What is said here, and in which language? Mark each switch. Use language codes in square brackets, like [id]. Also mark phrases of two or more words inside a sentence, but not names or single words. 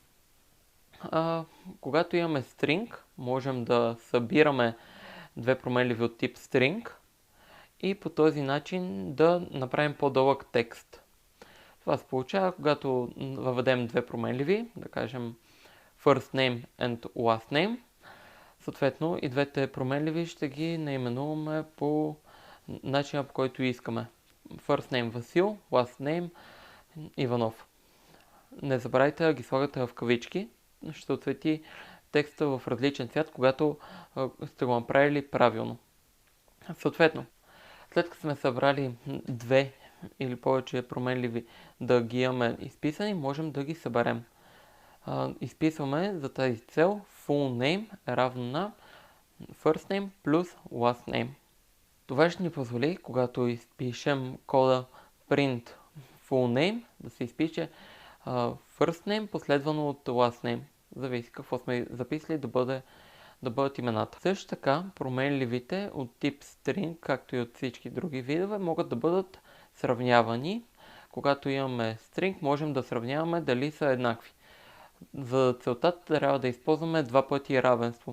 [bg] Когато имаме string, можем да събираме две променливи от тип string и по този начин да направим по-дълъг текст. Това се получава, когато въведем две променливи, да кажем [en] first name and last name. [bg] Съответно и двете променливи ще ги наименуваме по начина, по който искаме. [en] First name Васил, last name Иванов. [bg] Не забравяйте да ги слагате в кавички, ще отцвети текста в различен цвят, когато сте го направили правилно. Съответно, след като сме събрали две или повече променливи да ги имаме изписани, можем да ги съберем. Изписваме за тази цел [en] full name [bg] е равно на [en] first name [bg] плюс [en] last name. [bg] Това ще ни позволи, когато изпишем кода [en] print full name, [bg] да се изпише [en] first name [bg] последвано от [en] last name. [bg] Зависи какво сме записали да бъдат имената. Също така, променливите от тип string, както и от всички други видове, могат да бъдат сравнявани. Когато имаме string, можем да сравняваме дали са еднакви. За целта трябва да използваме два пъти равенство.